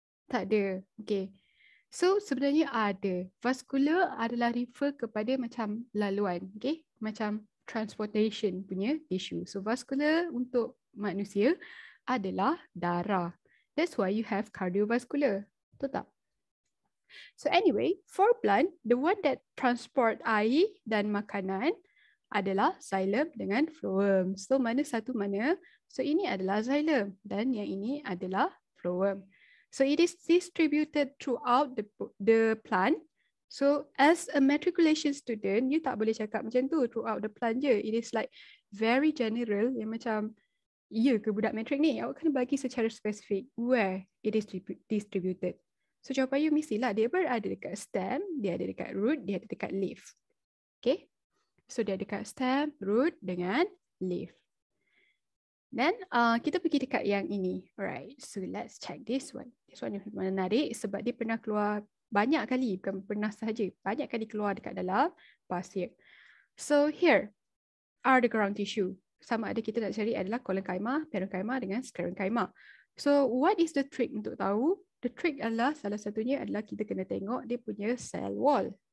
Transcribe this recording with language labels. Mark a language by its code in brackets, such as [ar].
[ms] Tak ada. Okay. So sebenarnya ada. Vascular adalah refer kepada macam laluan. Okay. Macam transportation punya tissue. So vascular untuk manusia adalah darah. [en] That's why you have cardiovascular. [ms] Betul tak? [en] So anyway, for plant, the one that transport [ms] air dan makanan adalah [en] xylem dengan phloem. [ms] So mana satu mana? So ini adalah xylem dan yang ini adalah phloem. [en] So it is distributed throughout the plant. So as a matriculation student, you [ms] tak boleh cakap macam tu [en] throughout the plant je. It is like very general [ms] yang macam, ya ke budak matrik ni? Awak kena bagi secara spesifik [en] where it is distributed. [ms] So jawapan you mestilah dia berada dekat stem, dia ada dekat root, dia ada dekat leaf. Okay? So dia ada dekat stem, root dengan leaf. Then kita pergi dekat yang ini. [en] Alright, so let's check this one. This one [ms] menarik sebab dia pernah keluar banyak kali, bukan pernah sahaja, banyak kali keluar dekat dalam pasir. [en] So here are the ground tissue. [ms] Sama ada kita nak cari adalah collenchyma, parenchyma dengan sclerenchyma. [en] So what is the trick [ms] untuk tahu? The trick adalah salah satunya adalah kita kena tengok dia punya cell wall.